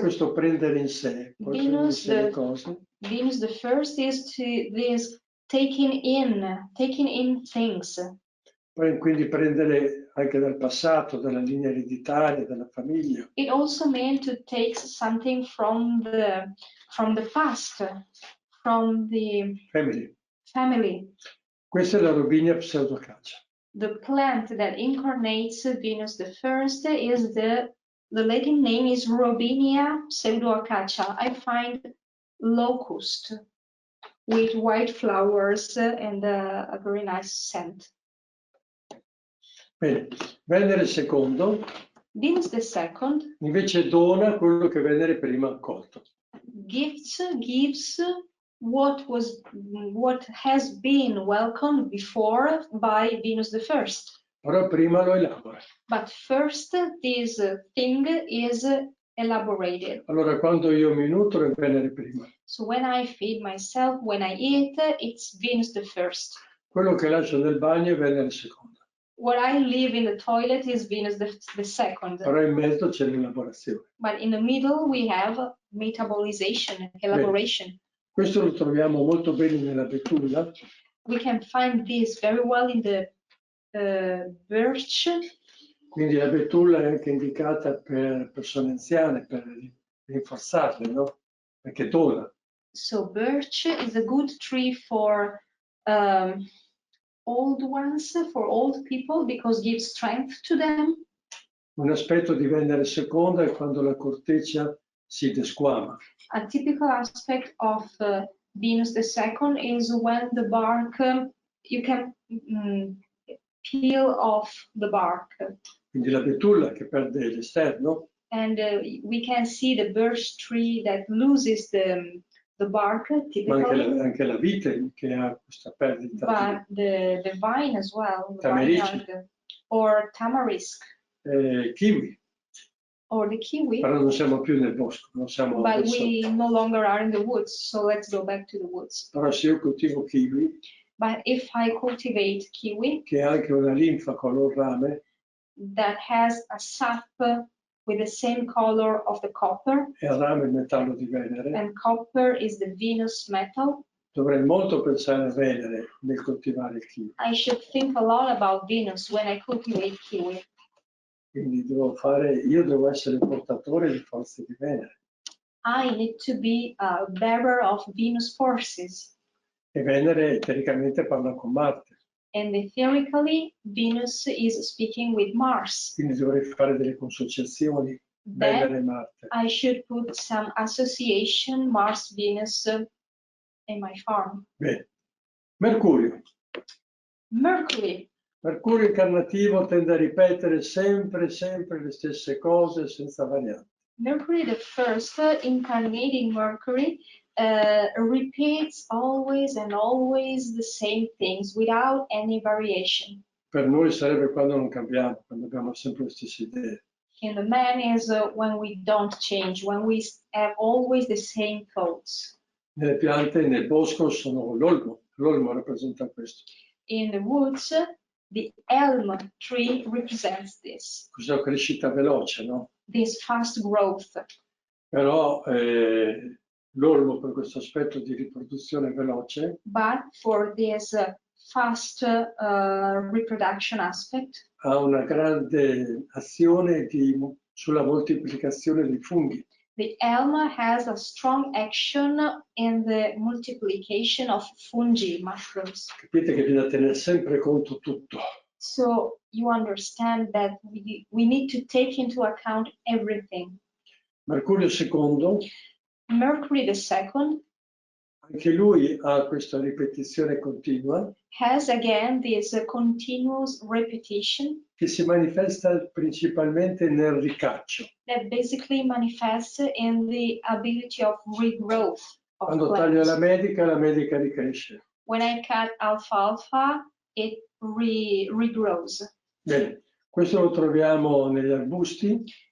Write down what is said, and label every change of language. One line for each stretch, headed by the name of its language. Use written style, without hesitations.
Italian: questo prendere in sé, poi prendere in sé le cose.
English: Venus, the first is this taking in things.
Italian: Poi quindi prendere anche dal passato, dalla linea ereditaria, dalla famiglia.
English: It also meant to take something from the past, from the family.
Italian: Questa è la robinia pseudoacacia.
English: The plant that incarnates Venus the first is the Latin name is Robinia pseudoacacia. I find locust with white flowers and a very nice scent.
Italian: Bene, Venere secondo
English: Venus the second
Italian: invece dona quello che Venere prima ha accolto.
English: gives what has been welcomed before by Venus the first.
Italian: Però prima lo elabora.
English: But first this thing is elaborated.
Italian: Allora quando io mi nutro è Venere prima.
English: So when I feed myself, when I eat, it's Venus the first.
Italian: Quello che lascio nel bagno è Venere seconda.
English: What I leave in the toilet is Venus the second.
Italian: Però in mezzo c'è l'elaborazione.
English: But in the middle we have metabolization, elaboration.
Italian: Bene. Questo lo troviamo molto bene nella betulla.
English: We can find this very well in the birch.
Italian: Quindi la betulla è anche indicata per persone anziane, per rinforzarle, no? Perché dona.
English: So birch is a good tree for old ones, for old people, because it gives strength to them.
Italian: Un aspetto di Venere seconda è quando la corteccia si desquama.
English: A typical aspect of Venus the second is when the bark, you can peel off the bark.
Italian: Quindi la betulla che perde l'esterno.
English: And we can see the birch tree that loses the bark typically.
Italian: Ma anche la vite che ha questa perdita.
English: But the vine as well,
Italian: Tamarici.
English: or tamarisk.
Italian: Kiwi.
English: Or the kiwi.
Italian: Però non siamo più nel bosco, non siamo
English: But we no longer are in the woods, so let's go back to the woods.
Italian: Però se io coltivo kiwi,
English: but if I cultivate kiwi,
Italian: che ha anche una linfa color rame,
English: that has a sap with the same color of the copper,
Italian: e il rame è il metallo di Venere,
English: and copper is the Venus metal,
Italian: dovrei molto pensare a Venere nel coltivare il kiwi.
English: I should think a lot about Venus when I cultivate kiwi.
Italian: Quindi io devo essere il portatore di forze di Venere.
English: I need to be a bearer of Venus forces.
Italian: E Venere teoricamente parla con Marte.
English: And theoretically, Venus is speaking with Mars.
Italian: Quindi dovrei fare delle consociazioni Venere e Marte.
English: I should put some association Mars-Venus in my farm.
Italian: Bene. Mercurio.
English: Mercury.
Italian: Mercurio incarnativo tende a ripetere sempre le stesse cose senza varianti.
English: Mercury, the first incarnating Mercury, repeats always and always the same things without any variation.
Italian: Per noi sarebbe quando non cambiamo, quando abbiamo sempre le stesse idee.
English: And the man is when we don't change, when we have always the same thoughts.
Italian: Nelle piante, nel bosco, sono l'olmo. L'olmo rappresenta questo.
English: In the woods, the elm tree represents this.
Italian: Questa crescita veloce, no?
English: This fast growth.
Italian: Però l'olmo per questo aspetto di riproduzione veloce.
English: But for this fast reproduction aspect,
Italian: ha una grande azione sulla moltiplicazione dei funghi.
English: The elm has a strong action in the multiplication of fungi, mushrooms.
Italian: Capite che bisogna tenere sempre conto tutto.
English: So you understand that we need to take into account everything.
Italian: Mercurio secondo.
English: Mercury the second.
Italian: Anche lui ha questa ripetizione continua.
English: Has again this continuous repetition.
Italian: Che si manifesta principalmente nel ricaccio.
English: That basically manifests in the ability of regrowth of
Italian: Quando
English: plants.
Italian: taglio la medica ricresce.
English: When I cut alfalfa, it regrows.
Italian: Bene, questo lo troviamo negli arbusti.